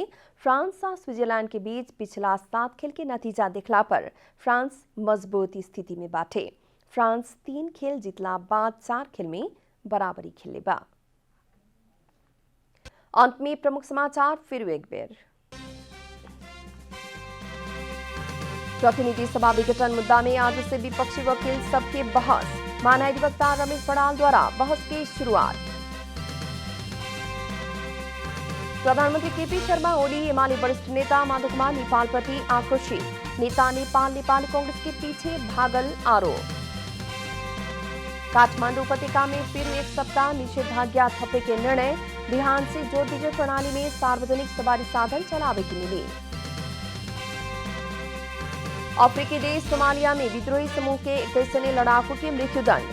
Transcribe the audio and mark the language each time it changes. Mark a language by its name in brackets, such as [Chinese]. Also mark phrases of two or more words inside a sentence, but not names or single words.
[Bhojpuri] फ्रांस और स्विट्जरलैंड के बीच पिछला 7 खेल के नतीजा देखला पर फ्रांस मजबूत स्थिति में बाटे। फ्रांस 3 खेल जीतला बाद 4 खेल में बराबरी खेले बा। अंत में प्रमुख समाचार फिर एक बेर। प्रतिनिधि सभा विघटन मुद्दा में आज से विपक्षी वकील सबके बहस। महाधिवक्ता रमेश बड़ाल द्वारा बहस की शुरुआत। प्रधानमंत्री KP शर्मा ओली एमाले वरिष्ठ नेता माधव कुमार नेपाल प्रति आक्रोशित। नेता नेपाल कांग्रेस के पीछे भागल आरोप। काठमांडू उपत्यका में फिर एक सप्ताह निषेधाज्ञा थपे के निर्णय। बिहान से जोर विजय प्रणाली में सार्वजनिक सवारी साधन चलावे की मिली। अफ्रीकी देश सोमालिया में विद्रोही समूह के 21 जने लड़ाकू के मृत्युदंड।